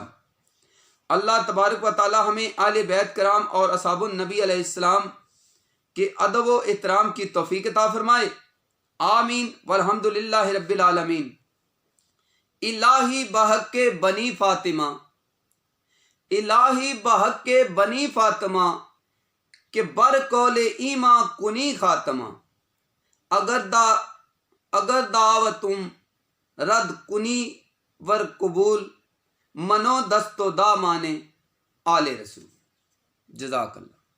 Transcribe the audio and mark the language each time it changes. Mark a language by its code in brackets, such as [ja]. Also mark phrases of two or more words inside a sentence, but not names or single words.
[ur] اللہ تبارک و تعالی ہمیں آل بیت کرام اور اصحاب النبی علیہ السلام کے ادب و احترام کی توفیق عطا فرمائے، آمین [ar] والحمد للہ رب العالمین۔ [fa] الہی بحق کے بنی فاطمہ، الہی بحق کے بنی فاطمہ، کہ بر قول ایما کنی خاتمہ، اگر دعوتم رد کنی ور قبول، منو دست و دا مانے آل رسول۔ [ar] جزاک اللہ۔